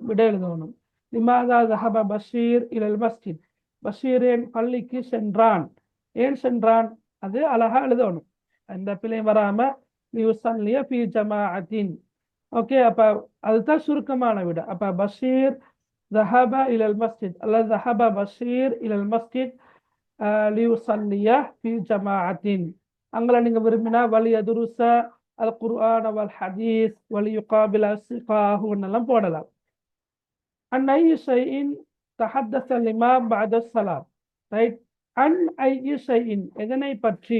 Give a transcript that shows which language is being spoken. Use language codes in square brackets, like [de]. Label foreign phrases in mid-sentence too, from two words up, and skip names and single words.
[ta] விட எழுதணும். [ar] لماذا ذهب بشير إلى المسجد [ta] பஷீர் ஏன் பள்ளிக்கு சென்றான்? ஏன் சென்றான்? அது அழகா எழுதணும், எந்த பிள்ளையும் வராம. [ar] ليصلي في جماعة. [ta] ஓகே, அப்ப அதுதான் சுருக்கமான விட. [ar] அப்ப பஷீர் ذهب إلى المسجد அல்லது ذهب பஷீர் إلى المسجد ليصلي في جماعة. [ta] அங்களை நீங்க விரும்பினா [ar] وليدرس القرآن والحديث وليقابل أصدقاءه [ta] எல்லாம் போடலாம். [ar] عن أي شيء تحدث الإمام بعد الصلاة. ரைட். عن أي شيء [ta] எதனை பற்றி?